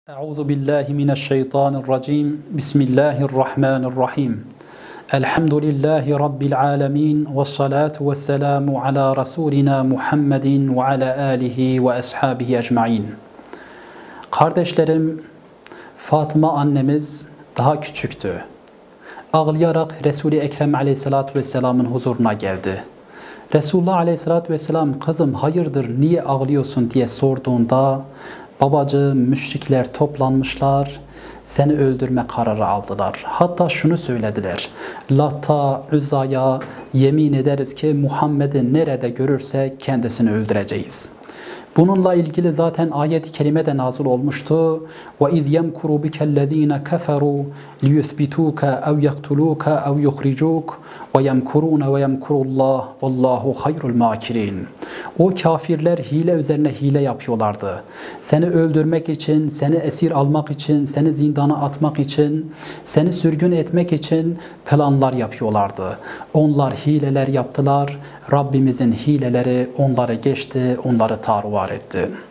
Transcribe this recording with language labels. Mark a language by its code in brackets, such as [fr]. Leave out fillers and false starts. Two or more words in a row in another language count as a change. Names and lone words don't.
[ar] أعوذ بالله من الشيطان الرجيم. بسم الله الرحمن الرحيم. الحمد لله رب العالمين و الصلاة و السلام على رسولنا محمد و على آله و أصحابه أجمعين. [tr] Kardeşlerim, Fatıma annemiz daha küçüktü. Ağlayarak Resul-i Ekrem Aleyhisselatü Vesselam'ın huzuruna geldi. Resulullah Aleyhisselatü Vesselam, kızım hayırdır, niye ağlıyorsun diye sorduğunda, babacığım, müşrikler toplanmışlar, seni öldürme kararı aldılar. Hatta şunu söylediler, Lat'a, Uzza'ya yemin ederiz ki Muhammed'i nerede görürsek kendisini öldüreceğiz. Bununla ilgili zaten ayet-i kerime de nazil olmuştu. [ar] وَاِذْ يَمْكُرُ بِكَ الَّذ۪ينَ كَفَرُوا لِيُثْبِتُوكَ اَوْ يَقْتُلُوكَ اَوْ يُخْرِجُوكَ وَيَمْكُرُونَ وَيَمْكُرُ اللّٰهُ وَاللّٰهُ خَيْرُ الْمَاكِرِينَ. [tr] O kafirler hile üzerine hile yapıyorlardı. Seni öldürmek için, seni esir almak için, seni zindana atmak için, seni sürgün etmek için planlar yapıyorlardı. Onlar hileler yaptılar. Rabbimizin hileleri onları geçti, onları tarvar etti.